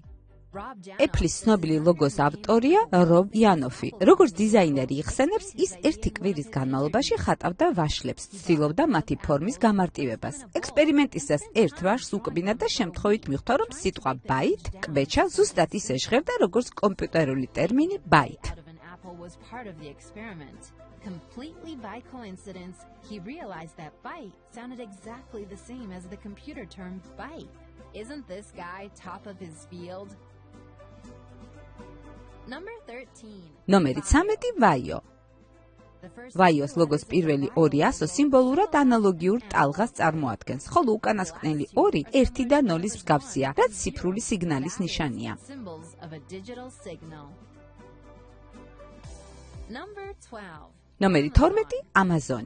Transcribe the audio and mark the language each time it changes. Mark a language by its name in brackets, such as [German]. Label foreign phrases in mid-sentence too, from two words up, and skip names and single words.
[Georgian] Apple-ის ცნობილი ლოგოს ავტორია რობ იანოფი. როგორც დიზაინერი იხსენებს, ის ერთი კვირის განმავლობაში ხატავდა ვაშლებს, ცდილობდა მათი ფორმის გამარტივებას. ექსპერიმენტისას ერთ ვაშლს უკბინა და შემთხვევით მიხვდა, რომ სიტყვა ბაით, კვეჩა ზუსტად ისე ჟღერდა, როგორც კომპიუტერული ტერმინი ბაით. [English] Completely by coincidence, he realized that byte sounded exactly the same as the computer term byte. Isn't this guy top of his field? Number 13. [Georgian] ნომერი 13 Vaio. Vaios ლოგოს პირველი ორი ასო სიმბოლურად ანალოგიურ ტალღას წარმოადგენს, ხოლო უკანასკნელი ორი 1 და 0-ის მსგავსია, რაც ციფრული სიგნალის ნიშანია. ნომერი 12 Amazon.